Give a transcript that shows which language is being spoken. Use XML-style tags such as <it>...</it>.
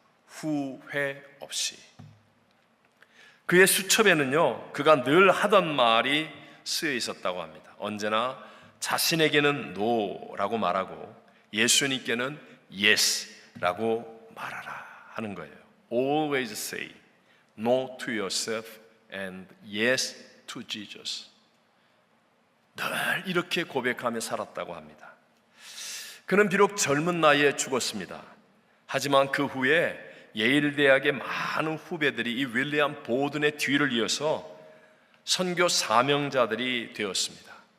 <ko>후회 없이. 그의 수첩에는요 그가 늘 하던 말이 쓰여 있었다고 합니다. 언제나 자신에게는 No라고 말하고 예수님께는 Yes라고 말하라 하는 거예요.</ko> <en>Always say No to yourself and Yes to Jesus.</en> <ko>늘 이렇게 고백하며 살았다고 합니다. 그는 비록 젊은 나이에 죽었습니다. 하지만 그 후에 예일대학의 많은 후배들이 이 윌리엄 보든의 뒤를 이어서 선교 사명자들이 되었습니다.</ko>